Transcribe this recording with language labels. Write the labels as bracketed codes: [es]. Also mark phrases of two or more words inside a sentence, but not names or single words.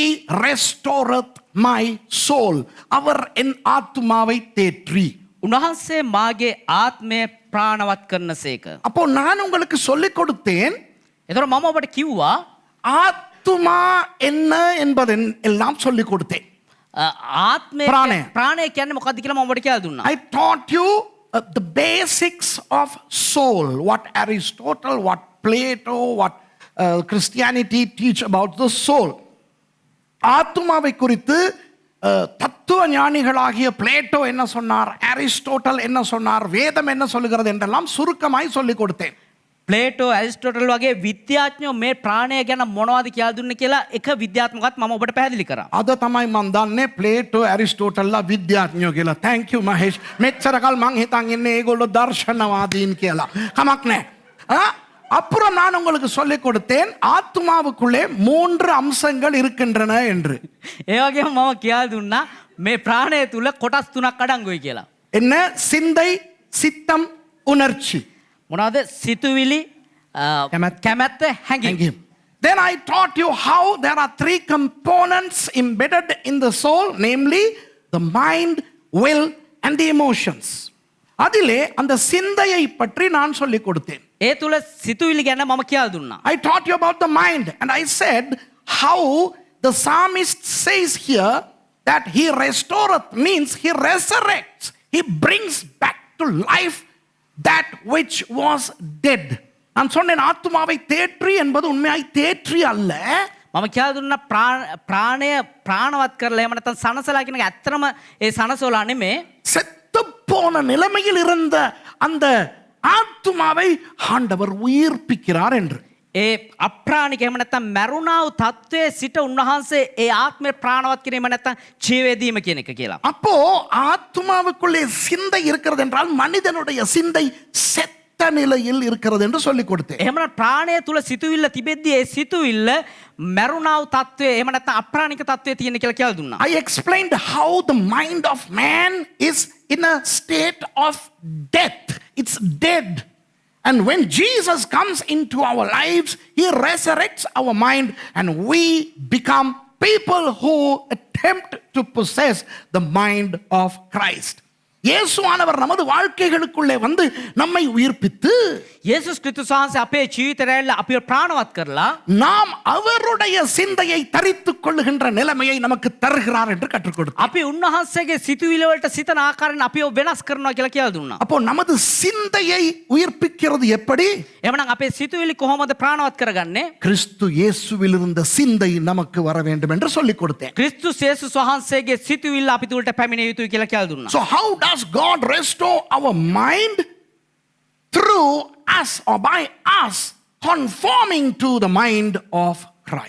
[en] restoreth my soul. [ta] அவர் என் ஆத்துமாவை தேற்றி. [si] උන්වහන්සේ මාගේ ආත්මය ප්‍රාණවත් කරනසේක. [ta] அப்போ நான் உங்களுக்கு சொல்லிக் கொடுத்தேன். [si] එතකොට මම ඔබට කිව්වා [ta] ஆத்துமா என்ன என்பதை எல்லாம் சொல்லிக் கொடுத்தேன். [si] ආත්මය ප්‍රාණය කියන්නේ මොකක්ද කියලා මම ඔබට කියලා දුන්නා. [en] I taught you the basics of soul, what Aristotle, what Plato, what Christianity teach about the soul. [ta] ஆத்துமாவை குறித்து தத்துவ ஞானிகளாகிய பிளேட்டோ என்ன சொன்னார், அரிஸ்டோட்டல் என்ன சொன்னார், வேதம் என்ன சொல்லுகிறது என்றெல்லாம் சுருக்கமாய் சொல்லிக் கொடுத்தேன். [si] ප්ලේටෝ ඇරිස්ටෝටල් වගේ විද්‍යාඥයෝ මේ ප්‍රාණය ගැන මොනවද කියලා දුන්නේ කියලා එක විද්‍යාත්මකවත් මම ඔබට පැහැදිලි කරා. අද තමයි මම දන්නේ ප්ලේටෝ ඇරිස්ටෝටල්ලා විද්‍යාඥයෝ කියලා. [en] thank you මහේෂ්. [si] මෙච්චර කල් මං හිතන් ඉන්නේ ඒගොල්ලෝ දර්ශනවාදීන් කියලා. කමක් නැහැ. [ta] அப்புறம் நான் உங்களுக்கு சொல்லிக் கொடுத்தேன் ஆத்மாவுக்குள்ளே 3 அம்சங்கள் இருக்கின்றன என்று. [si] ඒ වගේම මම කියලා දුන්නා මේ ප්‍රාණය තුල කොටස් 3ක් අඩංගුයි කියලා. [ta] என்ன? சிந்தை, சித்தம், உணர்ச்சி. [si] මොනවාද? සිතුවිලි, කැමැත්ත, හැඟීම. [en] Then I taught you how there are 3 components embedded in the soul, namely the mind, will and the emotions. [ta] அதிலே அந்த சிந்தையை பற்றி நான் சொல்லிக் கொடுத்தேன். [si] ඒ තුල සිතුවිලි ගැන මම කියලා දුන්නා. [en] I taught you about the mind and I said how the psalmist says here that he restoreth means he resurrects. He brings back to life that which was dead. [ta] நான் சொன்னேன் ஆத்துமாவை தேற்றி என்பது உண்மையாய் தேற்றி அல்ல. [si] මම කියලා දුන්නා ප්‍රාණය ප්‍රාණවත් කරලා එහෙම නැත්නම් සනසලා කියන එක ඇත්තම ඒ සනසෝලා නෙමෙයි. [ta] செத்து போன நிலைமையில் இருந்த அந்த ஆத்துமாவை ஆண்டவர் உயிர்ப்பிக்கிறார் என்று. [si] ඒ අප්‍රාණික එහෙම නැත්නම් මරුණා වූ තත්වයේ සිට උන්වහන්සේ ඒ ආත්මය ප්‍රාණවත් කිරීම නැත්නම් ජීවේදීම කියන එක කියලා. [ta] அப்போ ஆத்துமாவுக்குள்ளே சிந்தை இருக்கிறது என்றால் மனிதனுடைய சிந்தை செத்த நிலையில் இருக்கிறது என்று சொல்லிக் கொடுத்தேன். [si] එහෙමනම් ප්‍රාණය තුල සිතුවිල්ල තිබෙද්දී ඒ සිතුවිල්ල මරුණා වූ තත්වයේ එහෙම නැත්නම් අප්‍රාණික තත්වයේ තියෙන කියලා කියලා දුන්නා. [en] I explained how the mind of man is in a state of death. It's dead. And when Jesus comes into our lives, he resurrects our mind and we become people who attempt to possess the mind of Christ. [ta] இயேசுவானவர் நமது வாழ்க்கைகளுக்குள்ளே வந்து நம்மை உயிர்ப்பித்து [si] යේසුස් ක්‍රිස්තුස් වහන්සේ අපේ ජීවිතයල අපිව ප්‍රාණවත් කරලා [ta] நாம் அவருடைய சிந்தையை தரித்துக் கொள்ளுகின்ற நிலைமையை நமக்கு தருகிறார் என்று கற்றுக் கொடுத்தார். [si] අපි උන්වහන්සේගේ සිතුවිලි වලට සිතන ආකාරයෙන් අපිව වෙනස් කරනවා කියලා කියලා දුන්නා. [ta] அப்போ நமது சிந்தையை உயிர்ப்பிக்கிறது எப்படி? [si] එහෙනම් අපේ සිතුවිලි කොහොමද ප්‍රාණවත් කරගන්නේ? [ta] கிறிஸ்து இயேசுவில் இருந்த சிந்தை நமக்கு வர வேண்டும் என்று சொல்லிக் கொடுத்தேன். [si] ක්‍රිස්තුස් යේසුස් වහන්සේගේ සිතුවිල්ල අපි තුලට පැමිණිය යුතුයි කියලා කියලා දුන්නා. [en] So how does God restore our mind? Through us or by us conforming to the mind of Christ.